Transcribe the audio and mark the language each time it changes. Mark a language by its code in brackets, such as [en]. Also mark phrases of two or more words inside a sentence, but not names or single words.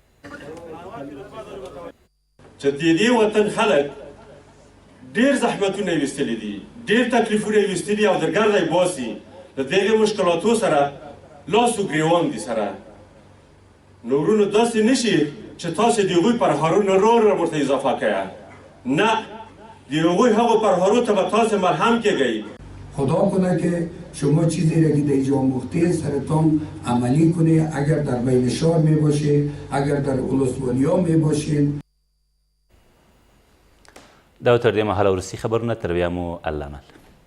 [ps] چې د دې وطن خلک ډېر زحمتونه یې ویستلي دي، ډېر تکلیفونه یې ویستلي او د ګرده یې باسي د دغې مشکلاتو سره لاس و ګریوان دي سره. نو ورونو داسې نه شي چې تاسې د هغوی پرهارونه ورته اضافه کړه. نه، د هغوی هغو پرهارو ته به تاسې مرهم کیږئ. [fa] خدا کنه که شما چیزی را که در اینجا آموخته سرتان عملی کنه. اگر در بین شهر می باشه، اگر در ولسوالی‌ها می باشین. [ps] دا تر دې مهاله وروستي خبرونه تر بیا مو الله مل.